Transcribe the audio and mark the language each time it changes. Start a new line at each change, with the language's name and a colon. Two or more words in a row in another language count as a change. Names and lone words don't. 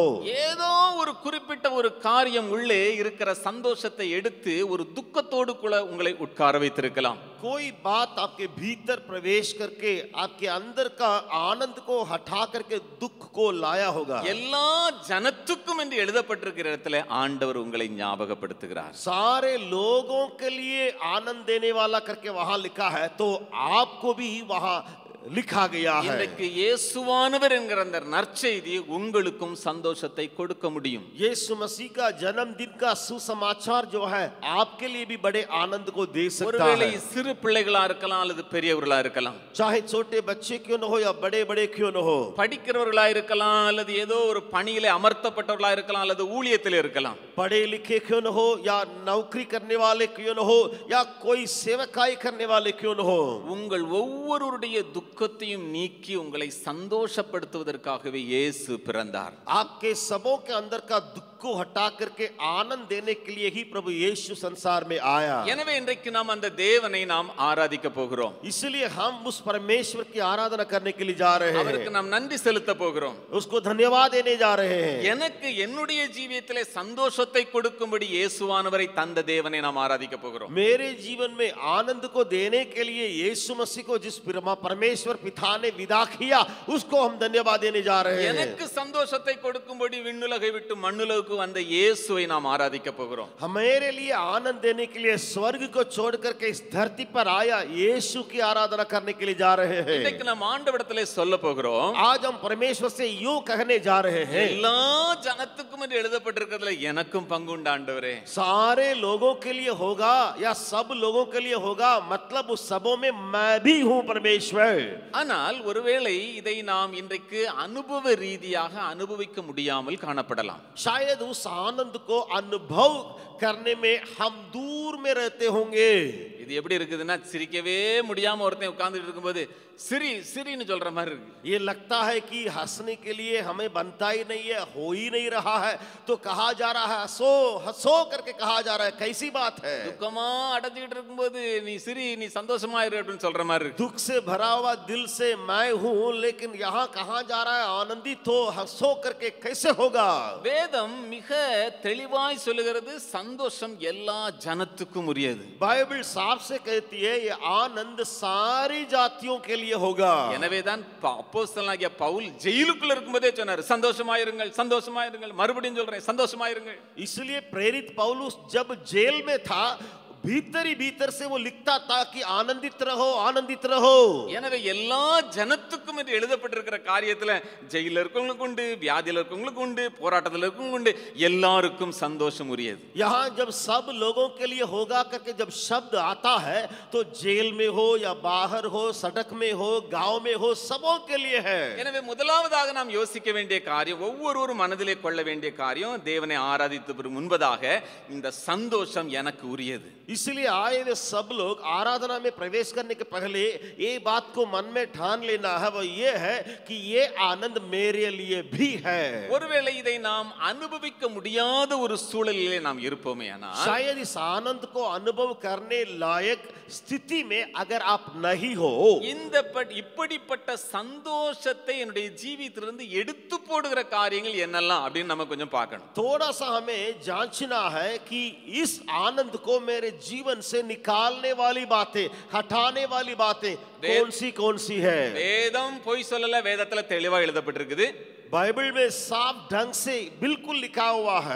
Tamil: ஏதோ ஒரு குறிப்பிட்ட ஒரு காரியம் உள்ளே இருக்கிற சந்தோஷத்தை எடுத்து ஒரு துக்கத்தோடு கூட உங்களை உட்கார வைத்திருக்கலாம்.
Hindi: कोई बात आपके भीतर प्रवेश करके आपके अंदर का आनंद को हटा करके दुख को लाया होगा.
Tamil: எல்லா ஜனத்துக்கும் என்று எழுதப்பட்டிருக்கிற இடத்துல ஆண்டவர் உங்களை ஞாபகப்படுத்துகிறார்.
Hindi: सारे लोगों के लिए आनंद देने वाला करके वहां लिखा है, तो आपको भी वहां लिखा गया है।
Tamil: இன்றைக்கு இயேசுவானவர் என்கிற அந்த நற்செய்தி உங்களுக்கும் சந்தோஷத்தை கொடுக்க முடியும்.
Hindi: यीशु मसीह का जन्मदिन का सुसमाचार जो है आपके लिए भी बड़े आनंद को दे सकता
Tamil: ஒருவேளை
Hindi: है।
Tamil: சிறு பிள்ளைகளா இருக்கலாம் அல்லது பெரியவர்களா இருக்கலாம்,
Hindi: चाहे छोटे बच्चे क्यों न हो या बड़े बड़े क्यों न हो,
Tamil: படிக்கிறவர்களா இருக்கலாம் அல்லது ஏதோ ஒரு பணியிலே அமர்த்தப்பட்டவர்களா இருக்கலாம் அல்லது ஊழியத்தில் இருக்கலாம்,
Hindi: पढ़े लिखे क्यों न हो या नौकरी करने वाले क्यों न हो या कोई सेवकाई करने वाले क्यों न हो,
Tamil: உங்கள் ஒவ்வொருவருடைய துக்கத்தையும் நீக்கி உங்களை சந்தோஷப்படுத்துவதற்காகவே இயேசு பிறந்தார்.
Hindi: आपके सबों के अंदर का दुख को हटा करके आनंद देने के लिए ही प्रभु यीशु संसार में आया।
Tamil: எனவே இன்றைக்கு நாம் அந்த தேவனை நாம் ஆராதிக்க போகிறோம்.
Hindi: इसलिए हम उस परमेश्वर की आराधना करने के लिए जा रहे हैं,
Tamil: அவருக்கு நாம் நன்றி செலுத்த போகிறோம்.
Hindi: उसको धन्यवाद देने जा रहे हैं।
Tamil: எனக்கு என்னுடைய ஜீவியத்திலே சந்தோஷத்தை கொடுக்கும்படி இயேசுவானவரை தந்த தேவனை நாம் ஆராதிக்க போகிறோம்.
Hindi: मेरे जीवन में आनंद को देने के लिए यीशु मसीह को जिस परमेश्वर पिता ने विदा किया उसको हम धन्यवाद देने जा रहे हैं।
Tamil: எனக்கு சந்தோஷத்தை கொடுக்கும்படி விண்ணுலகை விட்டு மண்ணுலகுக்கு வந்த இயேசுவை நாம் ஆராதிக்க போகிறோம்.
Hindi: हमारे लिए आनंद देने के लिए स्वर्ग को छोड़ करके इस धरती पर आया यीशु की आराधना करने के लिए जा रहे हैं।
Tamil: இன்னைக்கு நாம் ஆண்டவரிடத்திலே சொல்ல போகிறோம்,
Hindi: आज हम परमेश्वर से यूं कहने जा रहे हैं,
Tamil: எல்லா ஜனத்துக்கும் என்று எழுதப்பட்டிருக்கிறதுல எனக்கும் பங்கு உண்டு ஆண்டவரே.
Hindi: सारे लोगों के लिए होगा या सब लोगों के लिए होगा, मतलब उस सबों में मैं भी हूं परमेश्वर।
Tamil: ஆனால் ஒருவேளை இதை நாம் இன்றைக்கு அனுபவ ரீதியாக அனுபவிக்க முடியாமல் காணப்படலாம்.
Hindi: शायद उस आनंद को अनुभव करने में हम दूर में रहते होंगे।
Tamil: இது எப்படி இருக்குதுன்னா, சிரிக்கவே முடியாம ஒருத்தன் உட்கார்ந்துட்டு இருக்கும்போது சிரி சிரின்னு சொல்ற மாதிரி இருக்கு.
Hindi: ये लगता है कि हंसने के लिए हमें बनता ही नहीं है, हो ही नहीं रहा है, तो कहा जा रहा है हंसो हंसो करके कहा जा रहा है। कैसी बात है,
Tamil: துக்கமா அடைஞ்சிட்டு இருக்கும்போது நீ சிரி, நீ சந்தோஷமா இரு அப்படின்னு சொல்ற மாதிரி இருக்கு.
Hindi: दुख से भरा हुआ दिल से मैं हूं, लेकिन यहाँ कहा जा रहा है आनंदित हो हंसो करके, कैसे होगा।
Tamil: வேதம் மிக தெளிவாய் சொல்லுகிறது, சந்தோஷம் எல்லா ஜனத்துக்கும் உரியது.
Hindi: बाइबल साफ से कहती है ये आनंद सारी जातियों के लिए होगा।
Tamil: எனவேதான் அப்போஸ்தலனாகிய பவுல் ஜெயிலுக்குள்ள இருக்கும்போதே சொன்னார், சந்தோஷமாயிருங்கள் சந்தோஷமாயிருங்கள், மறுபடியும் சொல்றேன் சந்தோஷமாயிருங்கள்.
Hindi: इसलिए प्रेरित पौलुस जब जेल में था भीतर ही भीतर से वो लिखता था कि आनंदित रहो आनंदित रहो।
Tamil: எனவே எல்லா ஜனத்துக்கும் என்று எழுதப்பட்டிருக்கிற காரியத்துல ஜெயில இருக்கவங்களுக்கு உண்டு, வியாதியில இருக்கவங்களுக்கு உண்டு, போராட்டத்தில் இருக்கவங்களுக்கு உண்டு, எல்லாருக்கும் சந்தோஷம் உரியது.
Hindi: यहाँ जब सब लोगों के लिए होगा करके जब शब्द आता है तो जेल में हो या बाहर हो, सड़क में हो, गांव में हो, सबों के लिए है।
Tamil: எனவே முதலாவதாக நாம் யோசிக்க வேண்டிய காரியம், ஒவ்வொருவரும் மனதிலே கொள்ள வேண்டிய காரியம், தேவனை ஆராதித்து முன்பதாக இந்த சந்தோஷம் எனக்கு உரியது.
Hindi: इसलिए आए हुए सब लोग आराधना में प्रवेश करने के पहले ये बात को मन में ठान लेना है, वो ये है कि ये आनंद मेरे लिए भी है।
Tamil: ஒருவேளை இதை நாம் அனுபவிக்க முடியாத ஒரு சூழலிலே நாம் இருப்போமே ஆனால்,
Hindi: शायद इस आनंद को अनुभव करने लायक स्थिति में अगर आप नहीं हो,
Tamil: இப்படிப்பட்ட சந்தோஷத்தை என்னுடைய ஜீவியத்திலிருந்து எடுத்து போடுகிற காரியங்கள் என்னெல்லாம் அப்படின்னு நம்ம கொஞ்சம் பார்க்கணும்.
Hindi: थोड़ा सा हमें जांचना है कि इस आनंद को मेरे जीवन से निकालने वाली बातें, हटाने वाली बातें कौन सी है।
Tamil: வேதம் பொய் சொல்லல, வேதத்துல தெளிவா எழுதப்பட்டிருக்குது.
Hindi: बाइबल में साफ ढंग से बिल्कुल लिखा हुआ है,